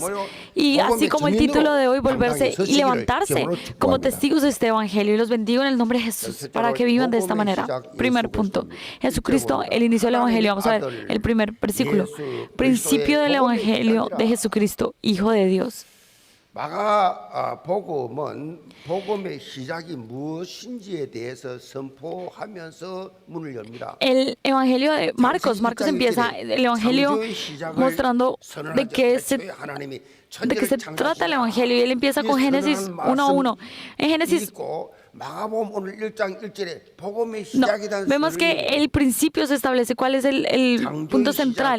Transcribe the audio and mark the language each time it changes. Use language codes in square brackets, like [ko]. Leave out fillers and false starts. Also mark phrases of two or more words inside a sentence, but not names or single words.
[es] Y así como el título de hoy, volverse y levantarse como testigos de este evangelio. Y los bendigo en el nombre de Jesús para que vivan de esta manera. Primer punto: Jesucristo, el inicio del evangelio. Vamos a ver el primer versículo. Principio del evangelio de Jesucristo, Hijo de Dios. [ko] 마가복음은 복음의 시작이 무엇인지에 대해서 선포하면서 문을 엽니다. [es] El evangelio de Marcos empieza el evangelio mostrando de qué se trata el evangelio, y él empieza con Génesis 1:1. En Génesis vemos que el principio se establece cuál es el punto central.